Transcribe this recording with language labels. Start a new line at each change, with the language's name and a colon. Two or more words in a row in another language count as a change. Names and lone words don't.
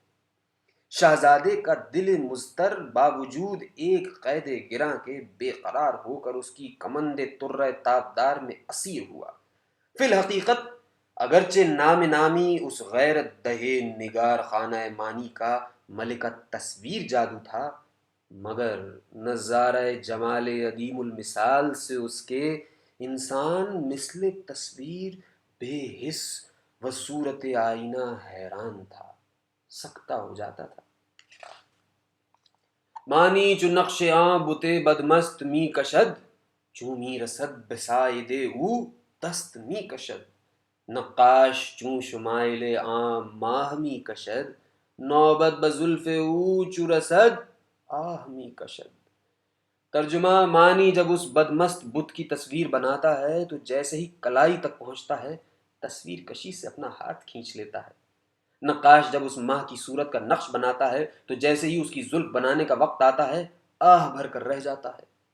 Urdu: شہزادے کا دل مضطر باوجود ایک قید گراں کے بے قرار ہو کر اس کی کمند طرہ تابدار میں اسیر ہوا۔ فی الحقیقت اگرچہ نام نامی اس غیرت دہے نگار خانہ مانی کا ملکہ تصویر جادو تھا، مگر نظارہ جمال عدیم المثال سے اس کے انسان مثل تصویر بے حس و صورت آئینہ حیران تھا، سکتہ ہو جاتا تھا۔
Persian: مانی چو نقش آں بت بدمست می کشد، چون می رسد بساید او دست می کشد۔ نقاش چون شمائل آں ماہ می کشد، نوبت بزلف او چو رسد آہ می کشد۔
Urdu: ترجمہ، معنی جب اس بدمست بت کی تصویر بناتا ہے تو جیسے ہی کلائی تک پہنچتا ہے تصویر کشی سے اپنا ہاتھ کھینچ لیتا ہے۔ نقاش جب اس ماہ کی صورت کا نقش بناتا ہے تو جیسے ہی اس کی زلف بنانے کا وقت آتا ہے آہ بھر کر رہ جاتا ہے۔